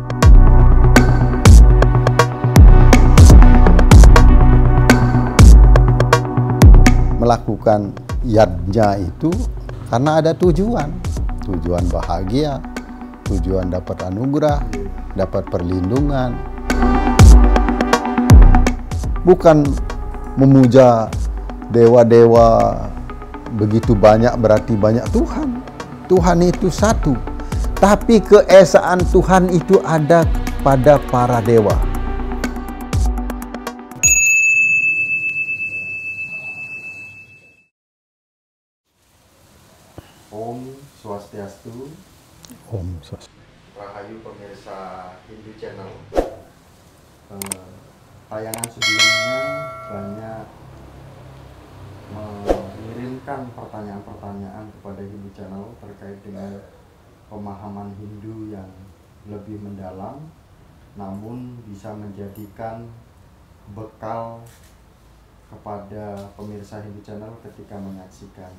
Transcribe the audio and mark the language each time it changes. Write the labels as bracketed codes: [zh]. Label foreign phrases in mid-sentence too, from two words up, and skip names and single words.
[id] Melakukan yadnya itu karena ada tujuan bahagia, tujuan dapat anugerah, dapat perlindungan. Bukan memuja dewa-dewa begitu banyak berarti banyak Tuhan. Tuhan itu satu, tapi keesaan Tuhan itu ada pada para dewa. [sa] Om Swastiastu. Om Swastiastu. [id] Rahayu pemirsa Hindu Channel. Tayangan sebelumnya banyak mengirimkan pertanyaan-pertanyaan kepada Hindu Channel terkait dengan pemahaman Hindu yang lebih mendalam, namun bisa menjadikan bekal kepada pemirsa Hindu Channel ketika menyaksikan.